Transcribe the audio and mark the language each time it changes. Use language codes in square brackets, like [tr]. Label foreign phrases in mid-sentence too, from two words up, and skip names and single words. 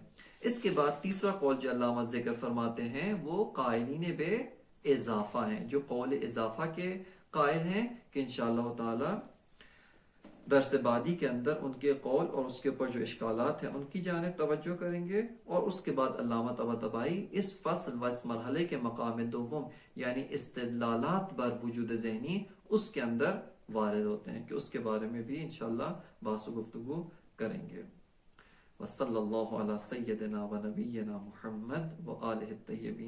[ur] اس کے بعد تیسرا قول جو علامہ ذکر فرماتے ہیں وہ قائلین بے اضافہ ہیں، جو قول اضافہ کے قائل ہیں، کہ انشاءاللہ تعالی درس بعدی کے اندر ان کے قول اور اس کے اوپر جو اشکالات ہیں ان کی جانب توجہ کریں گے. اور اس کے بعد علامہ طباطبائی اس فصل و اس مرحلے کے مقام دوم یعنی استدلالات بر وجود ذہنی اس کے اندر وارد ہوتے ہیں، کہ اس کے بارے میں بھی انشاءاللہ بحث و گفتگو کریں گے. [ar] وصلی اللہ علی سیدنا و نبینا محمد و آلہ الطیبین.